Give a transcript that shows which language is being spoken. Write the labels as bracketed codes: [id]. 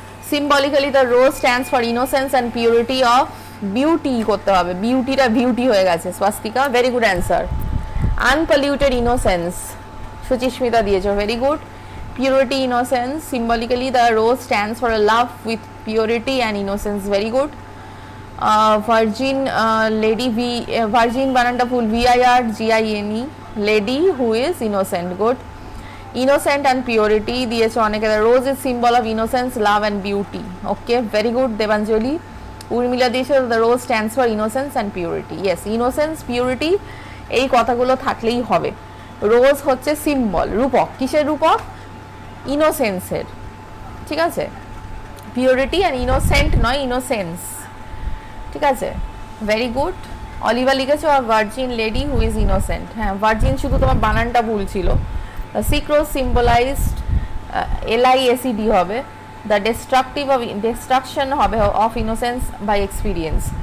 [en] symbolically the rose stands for innocence and purity of beauty [bn] করতে হবে, বিউটিটা beauty হয়ে গেছে [en] Swastika, very good answer. Unpolluted innocence Suchismita দিয়েছো, very good. Purity, innocence, symbolically the rose stands for a love with purity and innocence, very good. Virgin lady, virgin bananta full VIRGINE, lady who is innocent, good. Innocent and purity [bn] দিয়েছো অনেকে, [en] the rose is symbol of innocence, love and beauty, okay, very good Debanjali. Urmila [bn] দিয়েছো [en] the rose stands for innocence and purity, yes, innocence, purity [bn] এই কথাগুলো থাকলেই হবে। রোজ হচ্ছে symbol, রূপক, কিসের রূপক? ইনোসেন্সের। ঠিক আছে, পিউরিটি আর ইনোসেন্ট নয়, ইনোসেন্স। ঠিক আছে, [en] Very good. Olivia [bn] লিখেছো [en] A virgin lady who is innocent. [bn] হ্যাঁ, [en] virgin [bn] শুধু তোমার বানানটা ভুল ছিল। [en] Sick rose symbolised, LISED হবে, the destruction হবে of innocence by experience.